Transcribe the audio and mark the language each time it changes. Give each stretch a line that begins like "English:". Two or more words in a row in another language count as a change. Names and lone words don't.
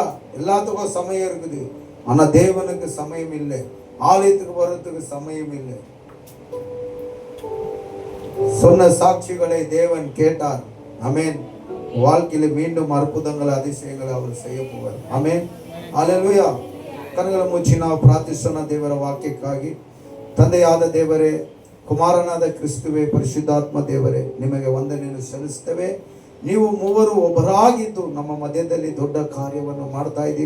Tamil: எல்லாத்துக்கும் சமயம் இருக்குது, ஆனா தேவனுக்கு சமயம் இல்லை. ஆலயத்துக்கு வர்றதுக்கு சமயம் இல்லை. சொன்ன சாட்சிகளை தேவன் கேட்டார். ஆமென். வாழ்க்கையில மீண்டும் அற்புதங்கள் அதிசயங்களை அவர் செய்ய போவார்.
Kannada: ಆಮೆನ್. ಹಲ್ಲೆಲೂಯಾ. ಕಣ್ಣುಗಳ ಮುಚ್ಚಿ ನಾವು ಪ್ರಾರ್ಥಿಸೋಣ ದೇವರ ವಾಕ್ಯಕ್ಕಾಗಿ. ತಂದೆಯಾದ ದೇವರೇ, ಕುಮಾರನಾದ ಕ್ರಿಸ್ತುವೇ, ಪರಿಶುದ್ಧಾತ್ಮ ದೇವರೇ, ನಿಮಗೆ ವಂದನೆಯನ್ನು ಸಲ್ಲಿಸುತ್ತೇವೆ. ನೀವು ಮೂವರು ಒಬ್ಬರಾಗಿದ್ದು ನಮ್ಮ ಮಧ್ಯದಲ್ಲಿ ದೊಡ್ಡ ಕಾರ್ಯವನ್ನು ಮಾಡ್ತಾ ಇದ್ದೀರಿ.